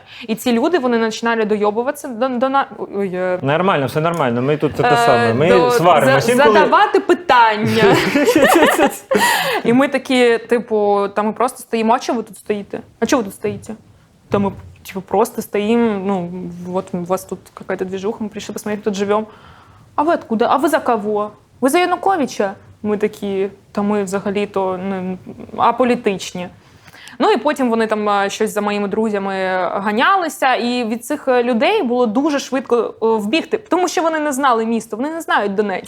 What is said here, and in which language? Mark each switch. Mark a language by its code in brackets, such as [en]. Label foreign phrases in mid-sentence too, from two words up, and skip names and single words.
[uk] І ці люди, вони починали дойобуватися до нас. Нормально, все нормально. Ми тут те саме. Ми сваримося. Задавати питання. І ми такі, ми просто стоїмо, а чого ви тут стоїте? А чого ви тут стоїте? Та ми просто стоїмо, [ru] вот у вас тут какая-то движуха, мы пришли посмотреть, тут живем. А ви откуда? А ви за кого? Ви за Януковича? [uk] Ми такі, та ми взагалі-то аполітичні. Ну і потім вони там щось за моїми друзями ганялися, і від цих людей було дуже швидко вбігти, тому що вони не знали місто, вони не знають Донецьк.